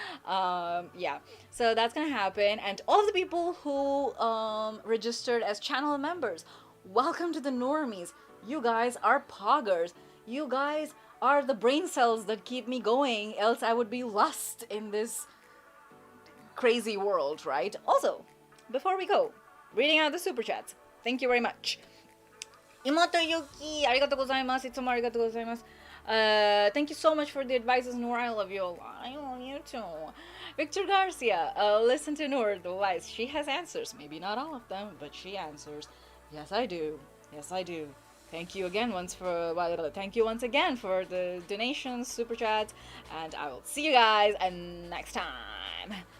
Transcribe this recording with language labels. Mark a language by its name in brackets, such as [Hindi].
[English] Yeah, so that's gonna happen. And all of the people who registered as channel members, welcome to the normies. You guys are poggers. You guys are the brain cells that keep me going, else I would be lost in this crazy world, right? Also, before we go, reading out the super chats. Thank you very much. [Japanese] 妹ゆき、ありがとうございます。いつもありがとうございます。 [English] Thank you so much for the advices, Noor. I love you a lot. I love you too. Victor Garcia, listen to Noor, the wise. She has answers. Maybe not all of them, but she answers. Yes, I do. Yes, I do. Thank you once again for the donations, super chats, and I will see you guys next time.